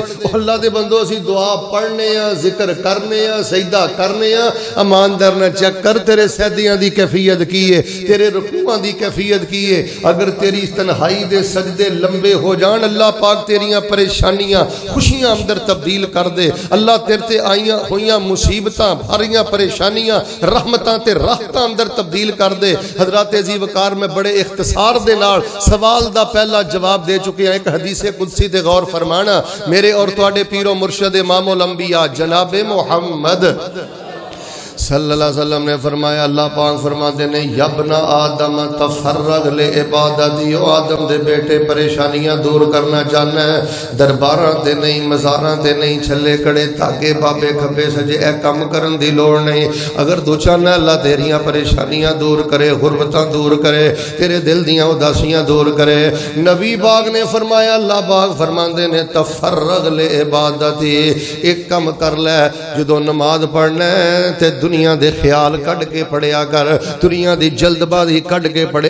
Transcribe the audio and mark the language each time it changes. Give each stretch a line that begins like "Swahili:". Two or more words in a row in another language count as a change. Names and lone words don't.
Punjabi: اللہ دے بندو اسی دعا پڑھنے ہیں، ذکر کرنے ہیں، سجدہ کرنے ہیں. ایماندار نہ چیک کر تیرے سجدیاں دی کیفیت کی ہے، تیرے رکوعاں دی کیفیت کی ہے. اگر تیری تنہائی دے سجدے لمبے ہو جان، اللہ پاک تیریاں پریشانیاں خوشیاں اندر تبدیل کر دے. اللہ تیرے تے آئیاں ہویاں مصیبتاں بھریاں پریشانیاں رحمتاں تے راحتاں اندر تبدیل کر دے. حضرات عزیز وقار میں بڑے اختصار دے نال سوال دا پہلا جواب دے چکے ہیں. ایک حدیث قدسی تے غور فرمانا، میرے اور تواڈے پیر و مرشد امام الانبیاء جناب محمد
Arabic: صلی اللہ علیہ وسلم
Punjabi: نے فرمایا، اللہ پاک فرماتے ہیں
Arabic: یبن آدم تفرغ لعبادتی،
Punjabi: او آدم دے بیٹے پریشانیاں دور کرنا چاہنا ہے، درباراں تے نہیں، مزاراں تے نہیں، چھلے کڑے تاکے بابے کھبے سجے اے کم کرن دی لوڑ نہیں. اگر تو چاہنا اللہ تیریاں پریشانیاں دور کرے، غربتاں دور کرے، تیرے دل دیاں اداسیاں دور کرے، نبی پاک نے فرمایا، اللہ پاک فرماندے نے
Arabic: تفرغ لعبادتی،
Punjabi: ایک کم کر لے جدو نماز پڑھنا ہے تے دنیا دے خیال کڑ کے پڑھیا کر، دنیا دی جلد بازی کڑ کے پڑھے.